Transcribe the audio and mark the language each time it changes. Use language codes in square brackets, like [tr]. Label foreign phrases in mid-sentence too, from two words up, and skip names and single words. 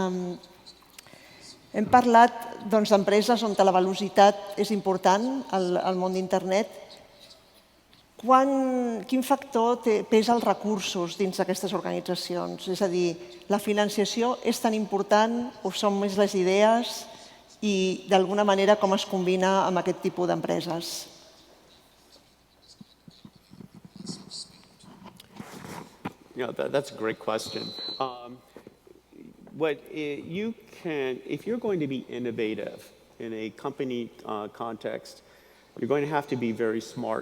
[ca] Hem parlat d'empreses on la velocitat és important al món d'internet. Quin factor pesa els recursos dins d'aquestes organitzacions? És a dir, la financiació és tan important o són més les idees i, d'alguna manera, com es combina amb aquest tipus d'empreses? [en] That's a great question. If you're going to be innovative in a company context, you're going to have to be very smart.